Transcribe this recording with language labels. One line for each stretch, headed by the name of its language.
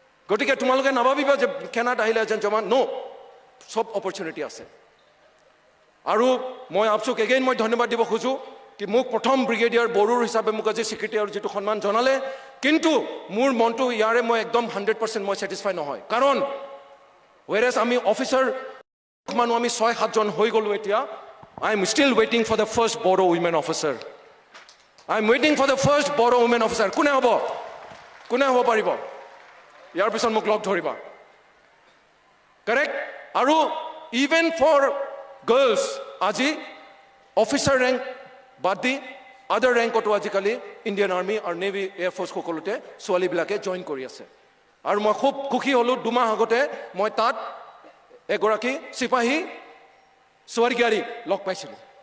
Assamese: গতিকে তোমালোকে নাভাবিবা যে সেনাত আহিলে এজন জৱান ন' চব অপৰচুনিটি আছে আৰু মই আপচুক এগেইন মই ধন্যবাদ দিব খোজোঁ কি মোক প্ৰথম ব্ৰিগেডিয়াৰ বড়োৰ হিচাপে মোক আজি স্বীকৃতি আৰু যিটো সন্মান জনালে কিন্তু মোৰ মনটো ইয়াৰে মই একদম 100% মই ছেটিছফাই নহয় কাৰণ ৱেৰেজ আমি অফিচাৰ মানুহ আমি 6-7 জন হৈ গ'লোঁ এতিয়া
English: I am still waiting for the first Bodo women officer. I am waiting for the first Bodo women officer.
Assamese: কোনে হ'ব পাৰিব ইয়াৰ পিছত মোক লগ ধৰিবা কাৰেক্ট আৰু ইভেন ফৰ গাৰ্লছ আজি অফিচাৰ ৰেংক বাদ দি আদাৰ ৰেংকতো আজিকালি ইণ্ডিয়ান আৰ্মি আৰু নেভি এয়াৰফ'ৰ্চ সকলোতে ছোৱালীবিলাকে জইন কৰি আছে আৰু মই খুব সুখী হ'লোঁ 2 মাহ আগতে মই তাত এগৰাকী চিপাহী স্বৰ্গীয়াৰী লগ পাইছিলোঁ